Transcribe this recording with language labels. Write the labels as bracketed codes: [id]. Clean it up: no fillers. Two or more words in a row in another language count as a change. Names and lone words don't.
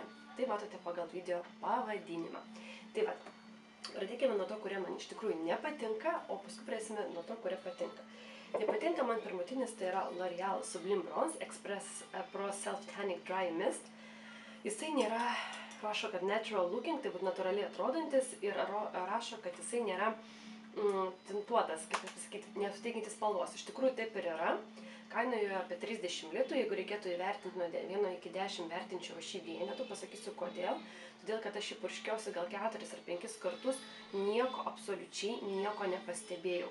[lt] Tai matote pagal video pavadinimą. Tai va, pradėkime nuo to, kurie man iš tikrųjų nepatinka, o paskui pradėsime nuo to, kurie patinka. Nepatinka man pirmutinis, tai yra L'Oreal Sublime Bronze Express Pro Self-Tanning Dry Mist. Jisai nėra, rašo, kad [en] natural looking, [lt] tai būtų natūraliai atrodantis ir rašo, kad jisai nėra tintuotas, kaip pasakyti, nesuteikiantis spalvos. Iš tikrųjų taip ir yra. Kaina jo apie 30 litų, jeigu reikėtų įvertinti nuo 1 iki 10, vertinčiau šį vienetų, pasakysiu kodėl. Todėl, kad aš jį purškiausi gal 4 ar 5 kartus, nieko, absoliučiai nieko nepastebėjau.